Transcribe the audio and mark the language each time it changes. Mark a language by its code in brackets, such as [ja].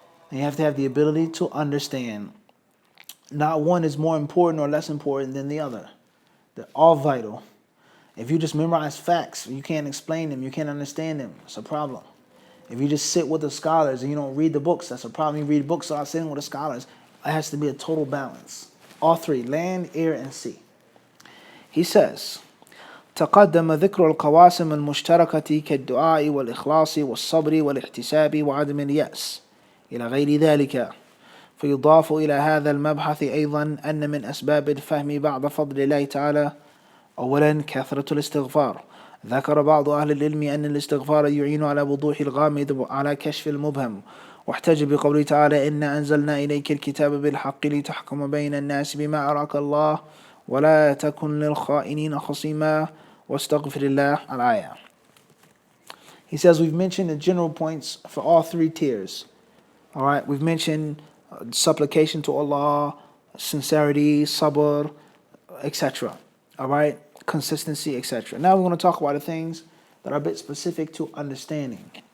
[en] And you have to have the ability to understand. Not one is more important or less important than the other. They're all vital. If you just memorize facts, you can't explain them, you can't understand them, it's a problem. If you just sit with the scholars and you don't read the books, that's a problem. You read books without sitting with the scholars. It has to be a total balance. All three, land, air, and sea. He says, [ar] تقدم ذكر القواسم المشتركة كالدعاء والإخلاص والصبر والاحتساب وعدم اليأس إلى غير ذلك. فيضاف إلى هذا المبحث أيضا أن من أسباب الفهم بعد فضل الله تعالى أولا كثرة الاستغفار. ذكر بعض أهل العلم أن الاستغفار يعين على وضوح الغامض وعلى كشف المبهم، واحتج بقوله تعالى إنا أنزلنا إليك الكتاب بالحق لتحكم بين الناس بما أراك الله ولا تكن للخائنين خصيما واستغفر الله. الآية. [en] He says we've mentioned the general points for all three tiers. All right, we've mentioned supplication to Allah, sincerity, sabr, etc. All right, consistency, etc. Now we're going to talk about the things that are a bit specific to understanding.